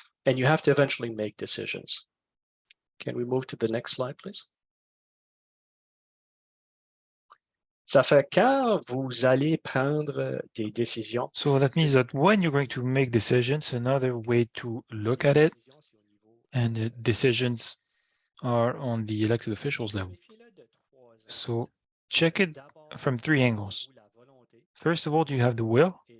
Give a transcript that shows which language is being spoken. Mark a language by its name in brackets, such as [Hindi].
[English] And you have to eventually make decisions. Can we move to the next slide, please? [French] Ça fait quand vous allez prendre des décisions. [English] So that means that when you're going to make decisions, another way to look at it, and the decisions are on the elected officials level. So check it from three angles. First of all, you have the will.